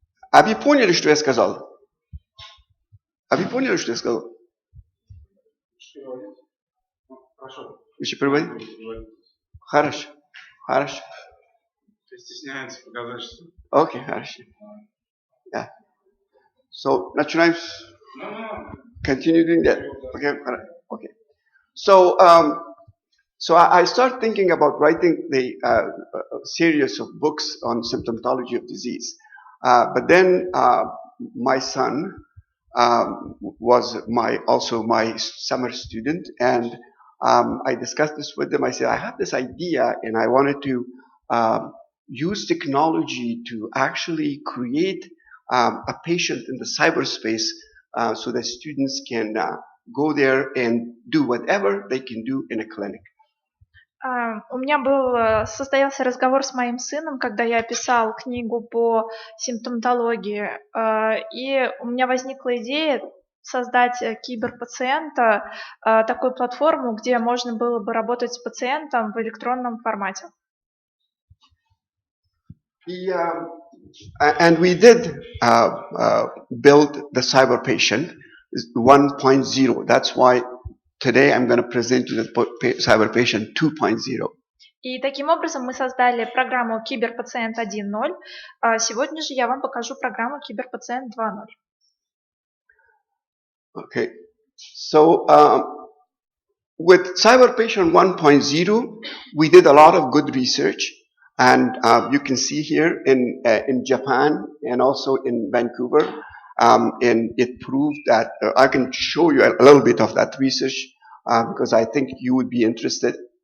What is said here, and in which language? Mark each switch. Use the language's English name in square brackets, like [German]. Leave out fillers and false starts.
[Russian] А вы поняли, что я сказал? А вы поняли, что я сказал? Хорошо. Еще переводить? Хорошо. Стесняется показать, что... Окей, хорошо. [English] Yeah. So, [Russian] начинаем. [English] Continue doing that. Okay. So, I start thinking about writing the series of books on symptomatology of disease. But then my son was also my summer student, and I discussed this with him. I said, I have this idea, and I wanted to use technology to actually create a patient in the cyberspace so that students can go there and do whatever they can do in a clinic. [Russian] У меня состоялся разговор с моим сыном, когда я писал книгу по симптоматологии, и у меня возникла идея создать киберпациента, такую платформу, где можно было бы работать с пациентом в электронном формате. [English] And we did build the cyber patient 1.0. That's why today I'm going to present you the cyber patient 2.0. [Russian] И таким образом мы создали программу Киберпациент 1.0. Сегодня же я вам покажу программу Киберпациент 2.0. [English] Okay. So with cyber patient 1.0, we did a lot of good research. And you can see here in Japan and also in Vancouver, and it proved that I can show you a little bit of that research because I think you would be interested.